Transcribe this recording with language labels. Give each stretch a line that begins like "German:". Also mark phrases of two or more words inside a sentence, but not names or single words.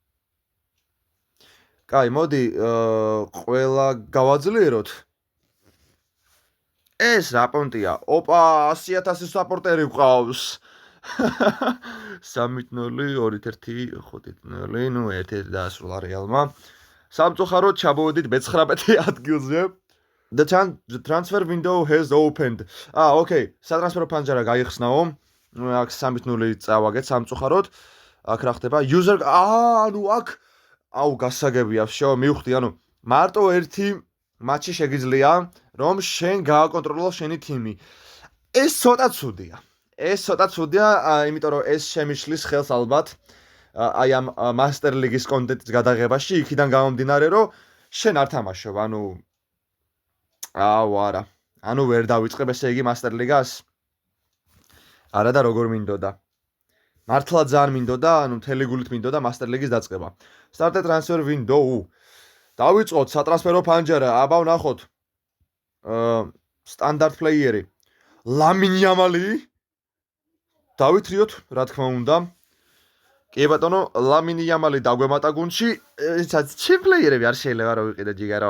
Georgian: კაი, მოდი, ყველა გავაძლიეროთ. ეს რა პონტია? 100,000 საპორტერი გვყავს. 3-0, 2-1, 5-0, 1-1 დაასრულა რეალმა. სამწუხაროდ ჩამოვედით მე-19 ადგილზე.
English: The transfer window has opened.
Georgian: Okay, სატრანსფერო ფანჯარა გაიხსნაო. აქ 3-0 წავაგეთ სამწუხაროდ. აქ რა ხდება? user ანუ აქ გასაგებია შო, მივხვდი, ანუ მარტო ერთი მატჩი შეგიძლია, რომ შენ გააკონტროლო შენი თიმი. ეს ცოტა ცუდია. იმიტომ რომ ეს შემიშლის ხელს ალბათ აი ამ Master League-ის კონტენტის გადაღებაში, იქიდან გამომდინარე, რომ შენ არ თამაშობ, არა. ანუ ვერ დავიწყებ ესე იგი Master League-ას. არა და როგორ მინდოდა. მართლა ძალიან მინდოდა, მთელი გულით მინდოდა Master League-ის დაწყება.
English: Starter transfer window.
Georgian: დავიწყოთ სატრანსფერო ფანჯარა, აბა ვნახოთ.
English: standard player.
Georgian: Lamine Yamal. დავითრიოთ, რა თქმა უნდა. კი ბატონო, Lamine Yamal დაგვემატა გუნდში. ჩემ პლეიერები არ შეიძლება რომ ვიყიდე ჯიგარო.